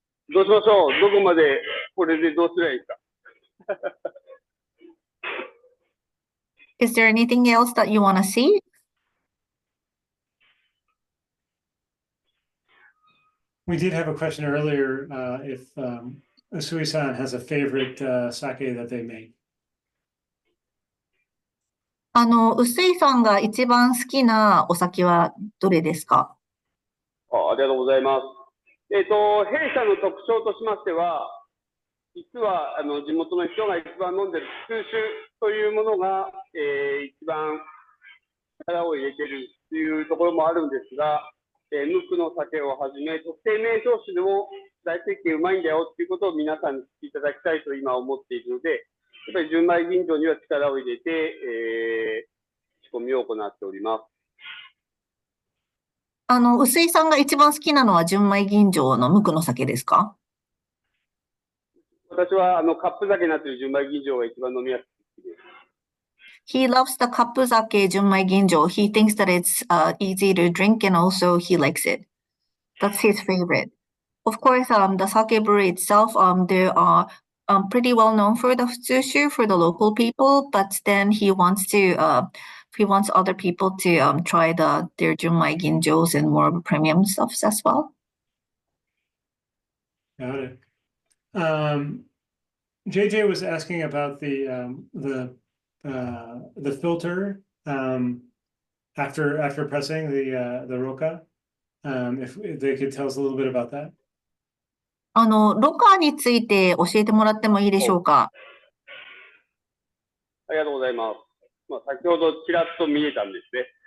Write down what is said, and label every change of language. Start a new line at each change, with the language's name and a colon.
Japanese: どうしましょう。どこまでこれでどうすればいいですか。
English: Is there anything else that you want to see? We did have a question earlier, if Usui-san has a favorite sake that they make.
Japanese: 臼井さんが一番好きなお酒はどれですか？ありがとうございます。弊社の特徴としましては、実は地元の人が一番飲んでる普通酒というものが、一番力を入れているというところもあるんですが、無垢の酒をはじめ、特定名称酒でも大設計うまいんだよということを皆さんに知っていただきたいと今思っているので、やっぱり純米吟醸には力を入れて、仕込みを行っております。臼井さんが一番好きなのは純米吟醸の無垢の酒ですか？私はカップ酒になっている純米吟醸が一番飲みやすいです。
English: He loves the カップ酒純米吟醸. He thinks that it's easy to drink and also he likes it. That's his favorite. Of course, the sake brewery itself, they are pretty well known for the futsushu for the local people, but then he wants other people to try their junmai ginjos and more premium stuffs as well. Got it. JJ was asking about the filter after pressing the roca. If they could tell us a little bit about that.
Japanese: ロカについて教えてもらってもいいでしょうか？ありがとうございます。先ほどちらっと見えたんですね。